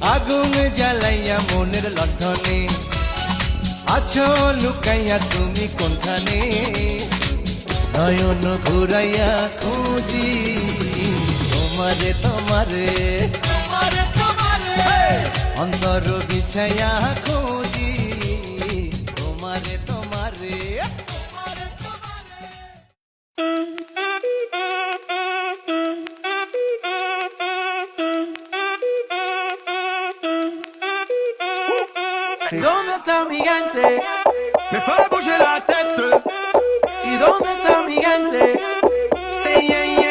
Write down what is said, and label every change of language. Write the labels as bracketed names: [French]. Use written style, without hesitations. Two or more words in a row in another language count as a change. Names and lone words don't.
[Bangla] আগুন জ্বালাইয়া মনের লণ্ঠনে আছো লুকাইয়া তুমি কোনখানে নয়ন ঘুরাইয়া খুঁজি তোমারে তোমারে তোমারে তোমারে অন্তর বিছাইয়া খুঁজি তোমারে তোমারে তোমারে তোমারে [Spanish] ¿Dónde está mi gente? Me fue a [French] bouger la tête. [Spanish] ¿Y dónde está mi gente? Sí, yeah,